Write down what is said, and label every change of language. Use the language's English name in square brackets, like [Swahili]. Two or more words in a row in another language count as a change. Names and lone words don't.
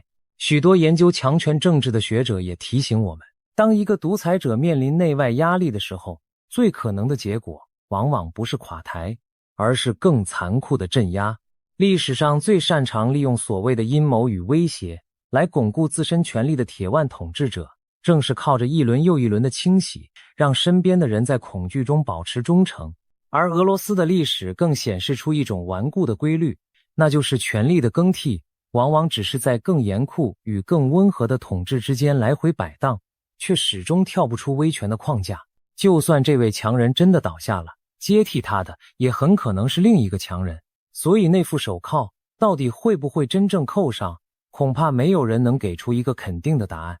[Chinese] 許多研究強權政治的學者也提醒我們，當一個獨裁者面臨內外壓力的時候，最可能的結果往往不是垮台，而是更殘酷的鎮壓。歷史上最擅長利用所謂的陰謀與威脅來鞏固自身權力的鐵腕統治者，正是靠着一輪又一輪的清洗，讓身邊的人在恐懼中保持忠誠。而俄羅斯的歷史更顯示出一種頑固的規律，那就是權力的更替往往只是在更嚴酷與更溫和的統治之間來回擺盪，卻始終跳不出威權的框架。就算這位強人真的倒下了，接替他的也很可能是另一個強人。所以那副手銬到底會不會真正扣上，恐怕沒有人能給出一個肯定的答案。